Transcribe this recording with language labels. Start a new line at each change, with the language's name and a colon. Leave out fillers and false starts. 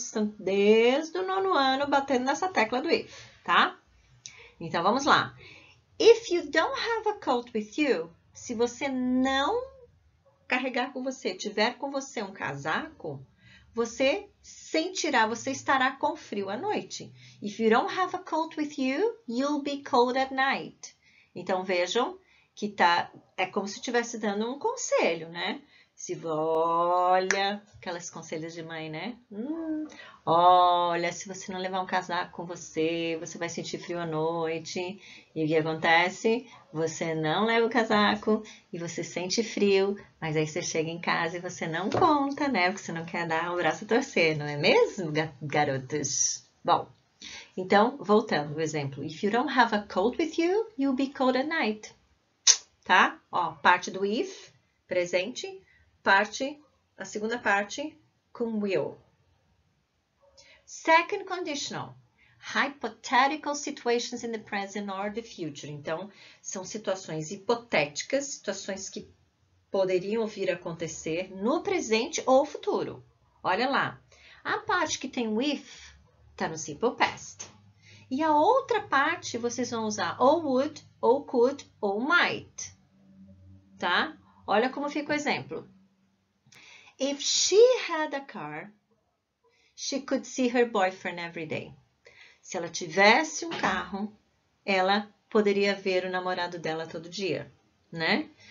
Portuguese: Estão desde o 9º ano batendo nessa tecla do if, tá? Então, vamos lá.
English: If you don't have a coat with you,
Portuguese: se você não carregar com você, tiver com você um casaco, você sentirá, você estará com frio à noite.
English: If you don't have a coat with you, you'll be cold at night.
Portuguese: Então, vejam que é como se estivesse dando um conselho, né? Olha, aquelas conselhos de mãe, né? Olha, se você não levar um casaco com você, você vai sentir frio à noite. E o que acontece? Você não leva o casaco e você sente frio, mas aí você chega em casa e você não conta, né? Porque você não quer dar o braço a torcer, não é mesmo, garotos? Bom, então, voltando ao exemplo.
English: If you don't have a coat with you, you'll be cold at night.
Portuguese: Tá? Ó, parte do if, presente, a segunda parte com will.
English: Second conditional. Hypothetical situations in the present or the future.
Portuguese: Então, são situações hipotéticas, situações que poderiam vir a acontecer no presente ou futuro. Olha lá. A parte que tem with está no simple past. E a outra parte vocês vão usar ou would, ou could, ou might. Tá? Olha como fica o exemplo.
English: If she had a car, she could see her boyfriend every day.
Portuguese: Se ela tivesse um carro, ela poderia ver o namorado dela todo dia, né?